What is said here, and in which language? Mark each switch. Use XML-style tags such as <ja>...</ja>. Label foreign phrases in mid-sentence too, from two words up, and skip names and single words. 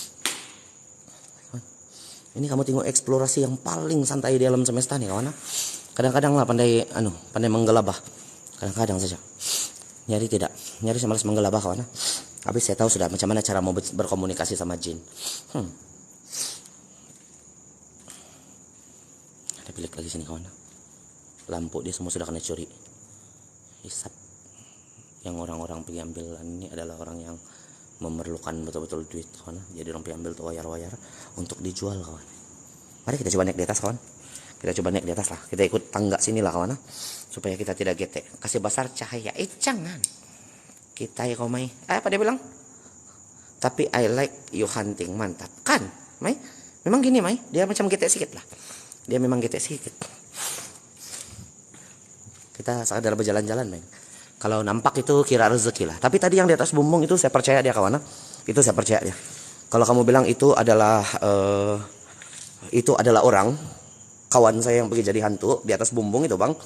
<ms>Ini kamu tengok eksplorasi yang paling santai di alam semesta nih kawan. Kadang-kadang lah pandai menggelabah. Kadang-kadang saja. Nyari tidak. Nyari saya malas menggelabah kawan. Habis saya tahu sudah macam mana cara mau berkomunikasi sama jin. Ada bilik lagi sini kawan. Lampu dia semua sudah kena curi. Hisap. Yang orang-orang pergi ambil ini adalah orang yang memerlukan betul-betul duit kawan. Jadi orang pergi ambil tuh wayar-wayar untuk dijual kawan. Mari kita coba naik di atas kawan. Kita coba naik di atas lah. Kita ikut tangga sini lah kawan. Supaya kita tidak getek. Kasih besar cahaya. Jangan. Kita ya kau Mai. Apa dia bilang?</ms> <en>Tapi I like you hunting.</en> <ms>Mantap. Kan Mai? Memang gini Mai. Dia macam getek sedikit lah. Dia memang getek sedikit. Kita sadar berjalan-jalan Mai. Kalau nampak itu kira rezeki lah. Tapi tadi yang di atas bumbung itu saya percaya dia kawan. Itu saya percaya dia. Kalau kamu bilang itu adalah orang kawan saya yang pergi jadi hantu di atas bumbung itu bang.</ms>